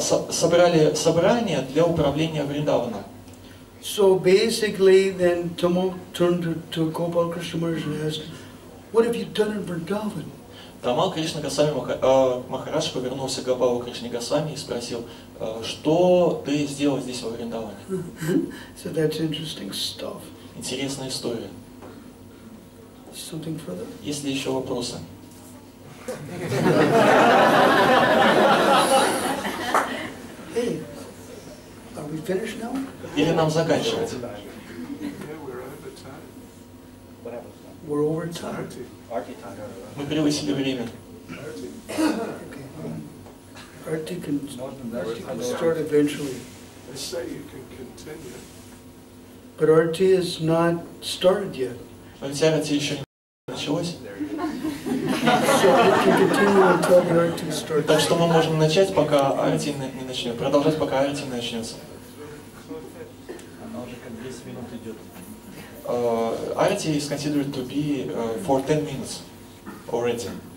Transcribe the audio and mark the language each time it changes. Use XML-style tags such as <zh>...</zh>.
<ru>Собрали собрание для управления Вриндаваном.</ru> <en>So basically, then Tamal turned to Gopal Krishna Maharaj and asked, what have you done in Vrindavan?</en> <ru>Тамал Кришна Госвами Махарадж повернулся к Гопалу Кришне Госвами и спросил, что ты сделал здесь во Вриндаване?</ru> <en>So that's interesting stuff.</en> <ru>Интересная история.</ru> <en>Something further?</en> <ru>Есть ли еще вопросы?</ru> <en>Hey, are we finished now?</en> <ru>Или нам заканчивать?</ru> <en>We're over time.</en> <ru>Мы превысили время.</ru> <en>Arti can start eventually. They say you can continue. But Arti is not started yet.</en> <ru>Но ведь Арати еще не началось.</ru> <en>So we can continue until the Arti starts.</en> <ru>Так что мы можем начать, пока Арати не начнет. Продолжать, пока Арати не начнется. Она уже как 10 минут идет.</ru> <en>Arati is considered to be for 10 minutes already.</en>